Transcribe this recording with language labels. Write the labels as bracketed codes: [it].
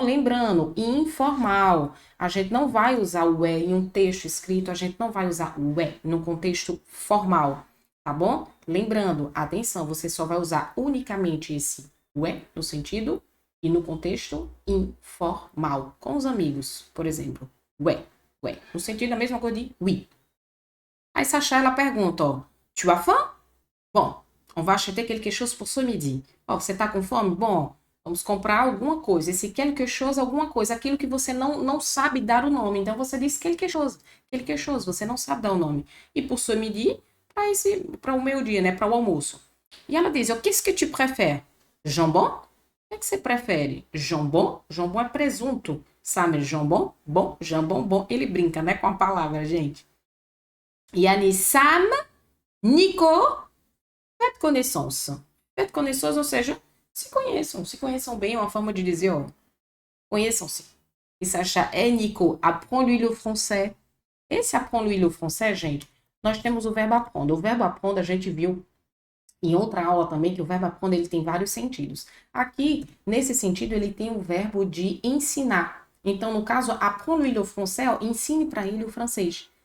[pt] Lembrando, informal. A gente não vai usar o ouais em um texto escrito, a gente não vai usar o ouais num contexto formal, tá bom? Lembrando, atenção, você só vai usar unicamente esse ouais no sentido e no contexto informal, com os amigos, por exemplo. Ouais, no sentido da mesma coisa de oui. Aí Sacha, ela pergunta, ó, [fr] tu as faim? Bon, on va acheter quelque chose pour ce midi. [pt] Ó, você tá com fome? Bom, vamos comprar alguma coisa. Esse quelque chose, alguma coisa, aquilo que você não sabe dar o nome. Então você diz quelque chose, você não sabe dar o nome. E pour ce midi, para o meio-dia, né? Para o almoço. E ela diz, ó, [fr] qu'est-ce que tu préfères? [pt] Jambon? O que você prefere? Jambon? Jambon é presunto. Sabe, jambon? Bom, jambon, bom. Ele brinca, né, com a palavra, gente. E Annie, Sam, Nico, [fr] faites connaissance. [pt] Faites connaissance, ou seja, se conheçam bem, é uma forma de dizer, ó, conheçam-se. [fr] E Sacha, Nico, apprends-lui le français. [pt] Esse [fr] apprends-lui le français, [pt] gente, nós temos o verbo apprendre. O verbo apprendre, a gente viu em outra aula também, que o verbo apprendre, ele tem vários sentidos. Aqui, nesse sentido, ele tem o verbo de ensinar. Então, no caso, [fr] apprends-lui le français, [pt] ó, ensine para ele o francês.